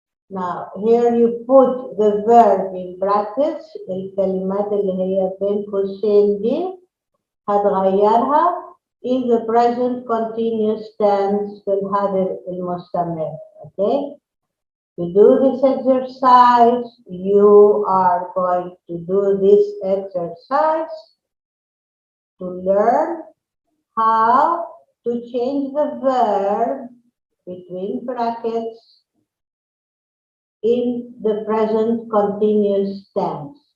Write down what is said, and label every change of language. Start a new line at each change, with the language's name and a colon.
English: Now, here you put the verb in brackets.
Arabic: الكلمات اللي هي بين قوسين دي هتغيرها
English: in the present continuous tense
Arabic: في الحاضر المستمر.
English: Okay? To do this exercise, you are going to do this exercise to learn how to change the verb between brackets in the present continuous tense.